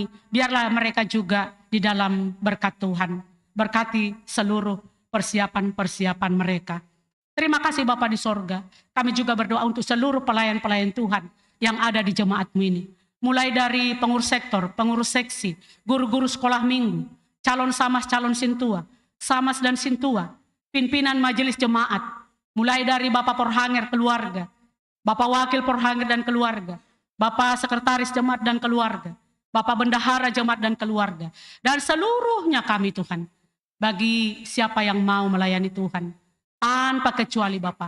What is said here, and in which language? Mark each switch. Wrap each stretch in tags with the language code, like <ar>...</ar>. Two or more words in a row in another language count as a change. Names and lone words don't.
<id>Biarlah mereka juga di dalam berkat Tuhan. Berkati seluruh persiapan-persiapan mereka. Terima kasih Bapa di sorga. Kami juga berdoa untuk seluruh pelayan-pelayan Tuhan yang ada di jemaat-Mu ini. Mulai dari pengurus sektor, pengurus seksi, guru-guru sekolah minggu, calon samas, calon sintua, samas dan sintua, pimpinan majelis jemaat. Mulai dari Bapak Porhanger keluarga, Bapak Wakil Porhanger dan keluarga, Bapak Sekretaris Jemaat dan keluarga, Bapak Bendahara Jemaat dan keluarga. Dan seluruhnya kami Tuhan. Bagi siapa yang mau melayani Tuhan. Tanpa kecuali Bapak.</id>